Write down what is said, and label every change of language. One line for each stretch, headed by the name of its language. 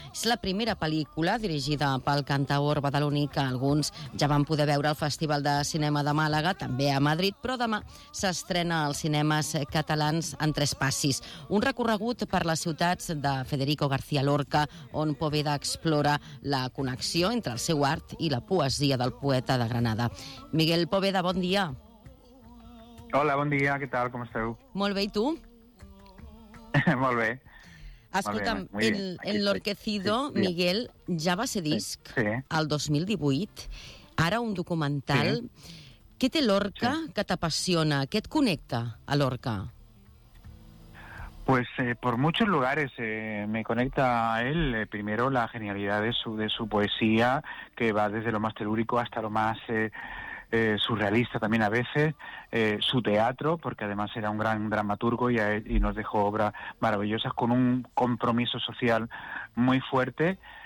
Catalan: És la primera pel·lícula dirigida pel cantaor badaloní que alguns ja van poder veure al Festival de Cinema de Màlaga, també a Madrid, però demà s'estrena als cinemes catalans en tres passis. Un recorregut per les ciutats de Federico García Lorca, on Poveda explora la connexió entre el seu art i la poesia del poeta de Granada. Miguel Poveda, bon dia. Hola, bon dia, què tal, com esteu? Molt bé, i tu? Molt bé. Escolta'm, Enlorquecido, sí. Miguel, ja va ser disc el 2018, ara un documental. Sí. Què té Lorca que t'apassiona? Què et connecta a Lorca?
Spanish: Pues por muchos lugares me conecta a él. Primero, la genialidad de su poesía, que va desde lo más telúrico hasta lo más surrealista también a veces. Su teatro, porque además era un gran dramaturgo y nos dejó obras maravillosas con un compromiso social muy fuerte.